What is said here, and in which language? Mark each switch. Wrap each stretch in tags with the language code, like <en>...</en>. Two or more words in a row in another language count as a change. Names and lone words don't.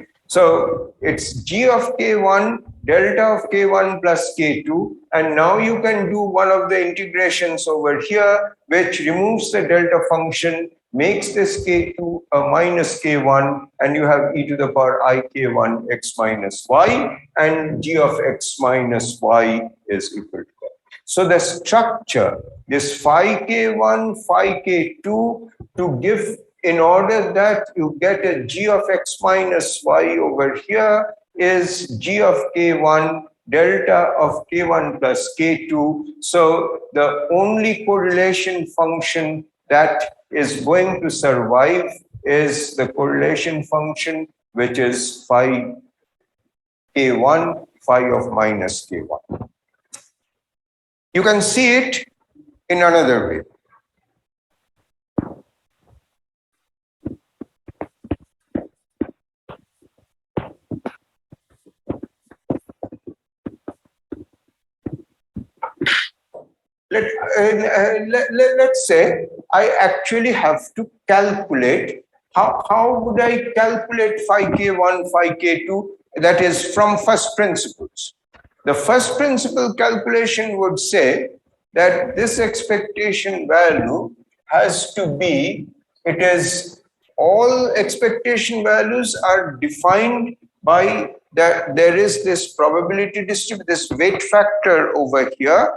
<en>So it's g of k1, delta of k1 plus k2, and now you can do one of the integrations over here, which removes the delta function, makes this k2 a minus k1, and you have e to the power ik1 x minus y, and g of x minus y is equal to that. So the structure, this phi k1, phi k2, to give, in order that you get a g of x minus y over here, is g of k1 delta of k1 plus k2. So the only correlation function that is going to survive is the correlation function, which is phi k1, phi of minus k1. You can see it in another way. Let's say I actually have to calculate. How would I calculate phi k1, phi k2? That is from first principles. The first principle calculation would say that this expectation value has to be, it is, all expectation values are defined by that there is this probability distribution, this weight factor over here.</en>